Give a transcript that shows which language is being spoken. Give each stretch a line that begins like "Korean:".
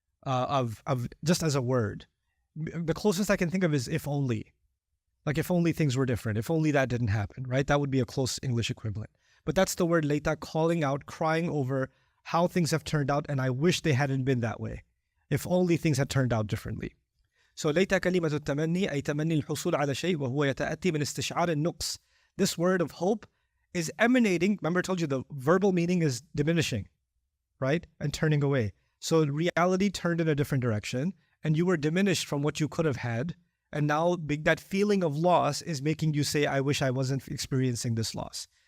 English: of just as a word. The closest I can think of is if only. Like if only things were different, if only that didn't happen, right? That would be a close English equivalent. But that's the word layta, calling out, crying over how things have turned out, and I wish they hadn't been that way. If only things had turned out differently.
Arabic: So ليت كلمة التمني أي تمني الحصول على شيء وهو يتأتي من استشعار النقص.
English: This word of hope is emanating, remember I told you the verbal meaning is diminishing, right? And turning away. So reality turned in a different direction, and you were diminished from what you could have had. And now that feeling of loss is making you say, I wish I wasn't experiencing this loss.